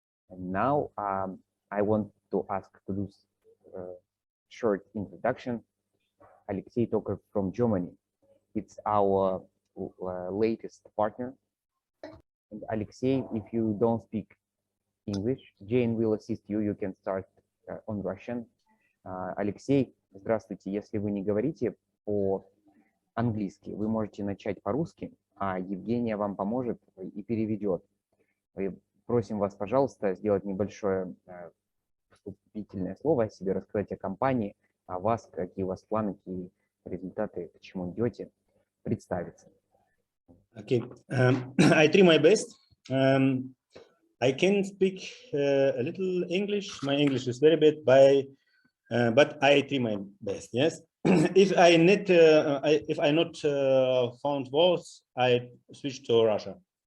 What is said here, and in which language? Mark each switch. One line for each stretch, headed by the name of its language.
English: And now I want to ask to do a short introduction. Alexei Tokarev from Germany. It's our latest partner. And Alexei, if you don't speak English, Jane will assist you. You can start on Russian.
Russian: Алексей, здравствуйте. Если вы не говорите по-английски, вы можете начать по-русски, а Евгения вам поможет и переведет. Просим вас, пожалуйста, сделать небольшое вступительное слово о себе, рассказать о компании, о вас, какие у вас планы, какие результаты, к чему идете, представиться.
English: Okay, I try my best. I can speak a little English. My English is very bad, but I try my best. Yes. If I not found words, I switch to Russia.